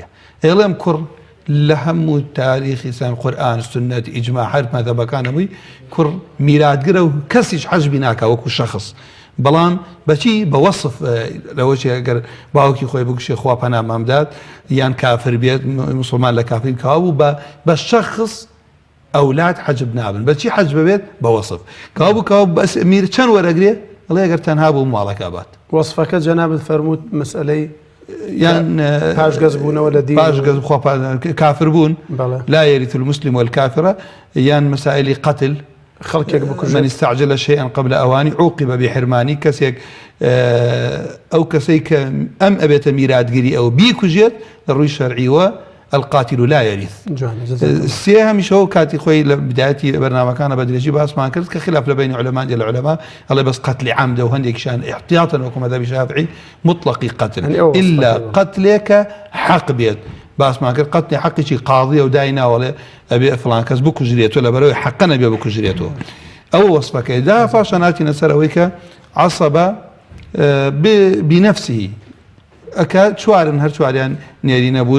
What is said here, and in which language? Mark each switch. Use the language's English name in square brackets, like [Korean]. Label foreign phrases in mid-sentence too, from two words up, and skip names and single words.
[Central Kurdish] ئێڵێم کوڕ لە هەموو تاریخی ئیسلام قورئان سنەت ئیجماع هەر مەذهەبەکانەوەی کوڕ میراتگرە و کەسیش حەجبی ناکا وەکو شەخص، بەڵام بەچی بە وەصف لەوەی ئەگەر باوکی خۆی بکوشێ خوا پەنا مامدات یان کافر بێت موسڵمان لە کافرین کاوا بوو بە شەخص ئەولاد حەجب نابن. بەچی حەجب بێت؟ بە وەصف. کاوا بوو بەس میر چەند وەرەگرێ ئەڵێ ئەگەر تەنها بوو ماڵەکە بات. وەصفەکە جەنابت فەرمووت مەسئلەی یان پاشگەز بوونەوە لە دین، پاشگەز کافر بوون [Arabic] لا يرث المسلم والكافر، [Central Kurdish] یان مسائلی قتل خەڵکێک بکوژێت. [Arabic] من استعجل شيئا قبل أواني عوقب بحرماني. [Central Kurdish] کەسێک ئەو کەسەی کە ئەم ئەبێتە میراتگیری ئەو بیکوژێت لە ڕووی شەرعیوە [Arabic] القاتل لا يرث. [Central Kurdish] سێ هەمیشەوە کاتی خۆی لە بدایەتی بەرنامەکانە بە درێژی باسمان کرد کە خلاف لە بین عولەما لە عولەما ئەڵێ بەس قتلی عەمدە و هەندێکیشان احتیاطاً وەکو مەذهبی شافعی مطلقی قتل إلا قتلێکە حەق بێت. باسمان کرد قتلی حەقێکی قاضیە و دای ناوەڵێ ئەبێ فڵان کەس بکوژرێتەوە لەبەرەوەی حەقە نەبێ بکوژرێتەوە. ئەوە وەصفەکەی دا پاشە ناتینە سەر ئەوەی کە عەسەبە بنەفسیهی ئەکا چوارن، هەر چواریان نێری نەبوون.